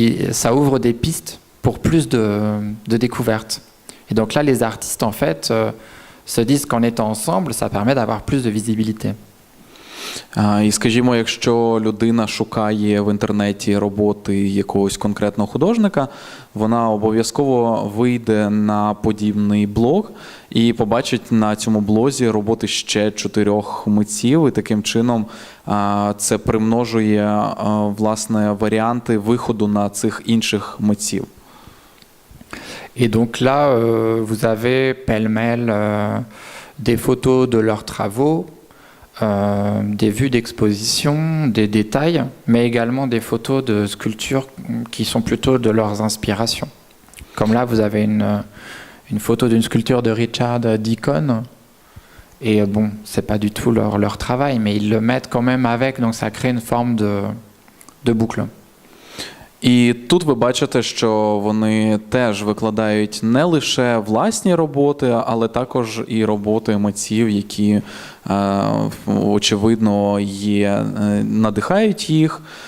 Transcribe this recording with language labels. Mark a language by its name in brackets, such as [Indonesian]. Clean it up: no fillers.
[French] Ça ouvre des pistes pour plus de découvertes. Et donc là, les artistes, en fait, se disent qu'en étant ensemble, ça permet d'avoir plus de visibilité. [Ukrainian] І, скажімо, якщо людина шукає в інтернеті роботи якогось конкретного художника, вона обов'язково вийде на подібний блог і побачить на цьому блозі роботи ще 4 митців, і таким чином це примножує, власне, варіанти виходу на цих інших митців. [French] Et donc là, vous avez pêle-mêle des photos de leurs travaux, des vues d'exposition, des détails, mais également des photos de sculptures qui sont plutôt de leurs inspirations. Comme là, vous avez une photo d'une sculpture de Richard Deacon. Et bon, c'est pas du tout leur travail, mais ils le mettent quand même avec, donc ça crée une forme de boucle. [Ukrainian] І тут ви бачите, що вони теж викладають не лише власні роботи, але також і роботи митців, які, очевидно, надихають їх.